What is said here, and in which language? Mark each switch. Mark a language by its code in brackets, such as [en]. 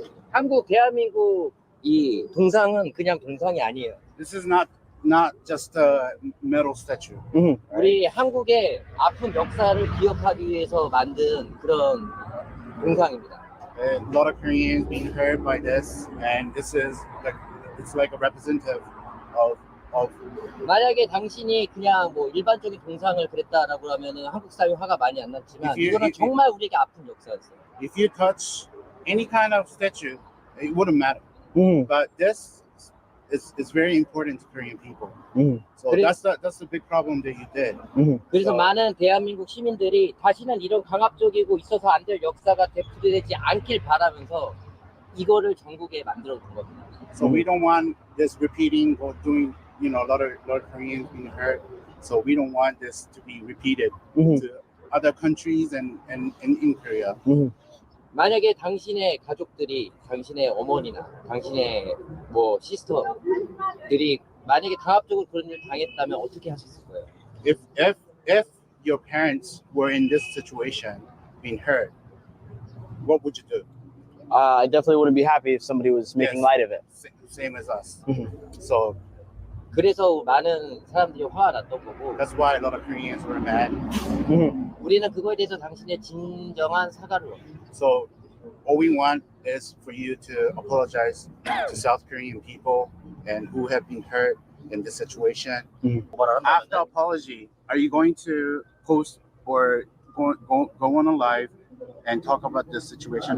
[ko] 한국, 대한민국 이 동상은 그냥 동상이 아니에요. [en] This is not just a metal statue. [ko] 우리 한국의 아픈 역사를 기억하기 위해서 만든 그런 동상입니다. [en] A lot of Koreans being hurt by this, and this is it's like a representative of [ko] 만약에 당신이 그냥 뭐 일반적인 동상을 그랬다라고 하면은 한국 사회 화가 많이 안 났지만 이거는 정말 우리에게 아픈 역사였어요. [en] If you touch any kind of statue, it wouldn't matter. But this is very important to Korean people. So that's the big problem that you did. [ko] 그래서 많은 대한민국 시민들이 다시는 이런 강압적이고 있어서 안 될 역사가 되풀이되지 않길 바라면서 이거를 전국에 만들어 둔 겁니다. [en] So we don't want this repeating or doing, a lot of Koreans being hurt. So we don't want this to be repeated to other countries and in Korea. [ko] 만약에 당신의 가족들이 당신의 어머니나 당신의 뭐 시스터들이 만약에 강압적으로 그런 일 당했다면 어떻게 하셨을 거예요? [en] If your parents were in this situation, being hurt, what would you do? I definitely wouldn't be happy if somebody was making light of it. Same as us. So [ko] 그래서 많은 사람들이 화가 났던 거고 [en] that's why a lot of Koreans were mad. [ko] 우리는 그거에 대해서 당신의 진정한 사과를 원해요. [en] So all we want is for you to apologize to South Korean people and who have been hurt in this situation. After apology, are you going to post or go on a live and talk about this situation